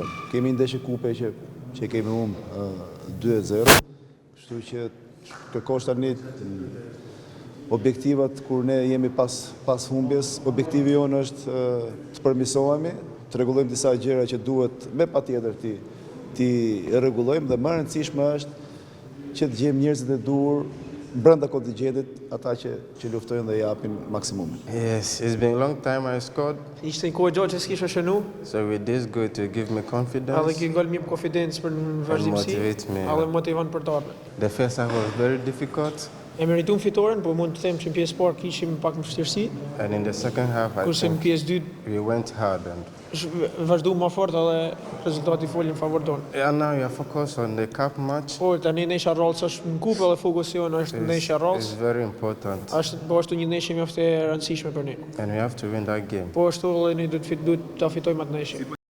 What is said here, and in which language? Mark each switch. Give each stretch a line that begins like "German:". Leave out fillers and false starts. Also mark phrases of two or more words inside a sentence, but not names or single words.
Albanian: Kemi ndeshje kupe që kemi humbë 2-0, kështu që kërkosh tani objektivat kur ne jemi pas humbjes, objektivi jonë është të përmirësohemi, të rregullojmë disa gjëra që duhet me patjetër ti rregullojmë dhe më e rëndësishme është që të gjejmë njerëzit e duhur brenda kontingjentit, ata që luftojnë dhe japin maksimumin.
English: Yes, it's been a long time I scored.
Albanian: Ishte një kohë gjatë që s'kisha shënu.
English: So with this going to give me confidence.
Albanian: Edhe kjo gol më konfidencë për vazhdimsi. Edhe motivon për të ardhmen.
English: The first half was very difficult.
Albanian: E meritum fitoren, por mund të them që në pjesë parë kishim pak më vështirësi.
English: And in the second half I
Albanian: Kurse në
English: think
Albanian: pjesë dytë
English: we went hard and
Albanian: vazhduam më fort edhe rezultati folën në favor tonë.
English: and now we are focused on the cup match.
Albanian: Por tani ndeshja rrollës është në kupë dhe fokusi jonë është ndeshja rrollës.
English: It's very important.
Albanian: Është një ndeshje mjaft e rëndësishme për ne.
English: And we have to win that game.
Albanian: Po ashtu edhe ne duhet ta fitojmë atë ndeshje.